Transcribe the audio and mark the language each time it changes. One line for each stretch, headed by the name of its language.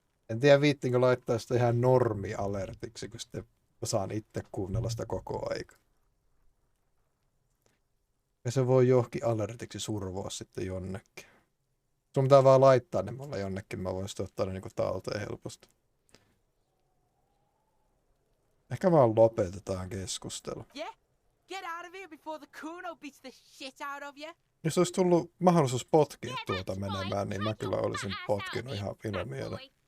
Finnish: En tiedä viittinkö laittaa sitä ihan normi-alertiksi, kun sitten saan itse kuunnella sitä koko aika. Ja se voi johonkin alertiksi survoa sitten jonnekin. Sun pitää vaan laittaa ne mulle jonnekin, mä voin sitten ottaa ne niinku talteen helposti. Ehkä vaan lopetetaan keskustelu.
English: Yeah? Get out of here before the Kuno beats the shit out of you.
Finnish: Jos olisi tullut mahdollisuus potkia tuota menemään, niin mä kyllä olisin potkinut ihan ilomielellä.